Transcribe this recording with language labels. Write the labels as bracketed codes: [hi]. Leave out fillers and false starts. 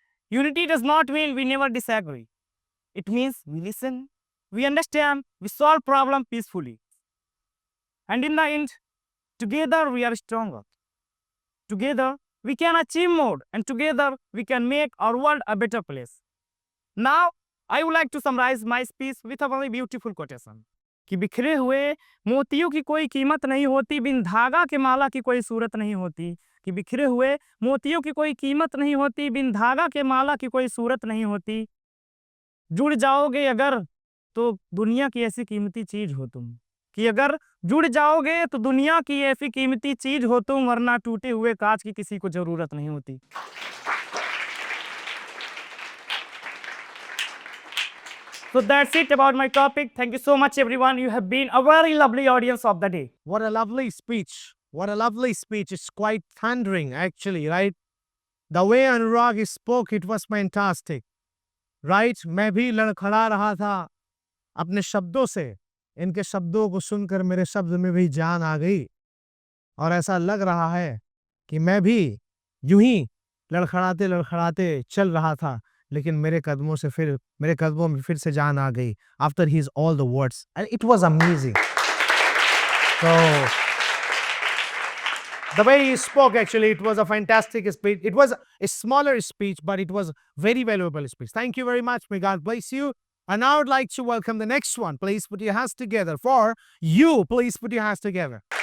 [en] Unity does not mean we never disagree. It means we listen, we understand, we solve problem peacefully. And in the end, together we are stronger. Together we can achieve more, and together we can make our world a better place. Now, I would like to summarize my speech with a very beautiful quotation. [hi] कि बिखरे हुए मोतियों की कोई कीमत नहीं होती, बिन धागा के माला की कोई सूरत नहीं होती। कि बिखरे हुए मोतियों की कोई कीमत नहीं होती, बिन धागा के माला की कोई सूरत नहीं होती। जुड़ जाओगे अगर तो दुनिया की ऐसी कीमती चीज हो तुम। कि अगर जुड़ जाओगे तो दुनिया की ऐसी कीमती चीज हो तुम, वरना टूटे हुए कांच की किसी को जरूरत नहीं होती। [en] So that's it about my topic. Thank you so much, everyone. You have been a very lovely audience of the day. What a lovely speech. What a lovely speech. It's quite thundering, actually, right? The way Anurag spoke, it was fantastic. Right? [hi] मैं भी लड़खड़ा रहा था अपने शब्दों से। इनके शब्दों को सुनकर मेरे शब्द में भी जान आ गई, और ऐसा लग रहा है कि मैं भी यूं ही लड़खड़ाते लड़खड़ाते चल रहा था, लेकिन मेरे कदमों में फिर से जान आ गई [en] after his all the words, and it was amazing. So the way he spoke, actually, it was a fantastic speech. It was a smaller speech, but it was very valuable speech. Thank you very much. May God bless you. And now I would like to welcome the next one. Please put your hands together for you. Please put your hands together.